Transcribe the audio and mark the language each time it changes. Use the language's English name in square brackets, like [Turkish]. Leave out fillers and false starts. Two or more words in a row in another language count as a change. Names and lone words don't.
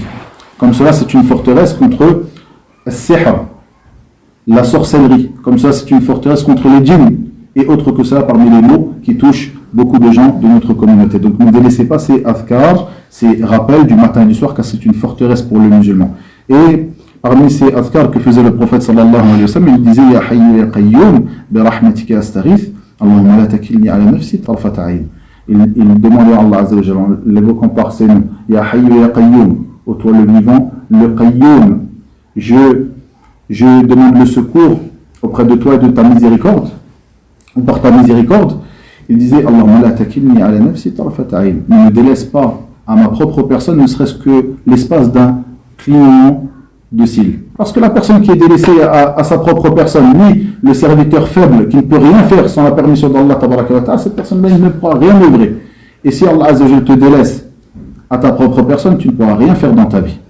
[French] Comme cela, c'est une forteresse contre sihr, la sorcellerie. Comme ça, c'est une forteresse contre les djinns et autres que ça parmi les mots qui touchent beaucoup de gens de notre communauté. Donc ne délaissez pas ces adhkar, ces rappels du matin et du soir, car c'est une forteresse pour le musulman. Et parmi ces adhkar que faisait le prophète [Arabic] صلى الله عليه وسلم, [French] il disait [Arabic] يا حي يا قيوم برحمتك أستغيث اللهم لا تكلني إلى نفسي طرفة عين. [French] Il demandait à Allah [Arabic] عز وجل, [French] en l'évoquant par ses noms, [Arabic] يا حي يا قيوم, [French] ô toi le vivant, le qayyum, je demande le secours auprès de toi et de ta miséricorde, ou par ta miséricorde, Il disait [Arabic] اللهم لا تكلني إلى نفسي طرفة عين. [French] Ne me délaisse pas à ma propre personne, ne serait-ce que l'espace d'un clignement de cils. Parce que la personne qui est délaissée à sa propre personne, lui, le serviteur faible, qui ne peut rien faire sans la permission d'Allah [Arabic] تبارك وتعالى, [French] cette personne-là ne pourra rien œuvrer. Et si Allah [Arabic] عز وجل [French] te délaisse à ta propre personne, tu ne pourras rien faire dans ta vie.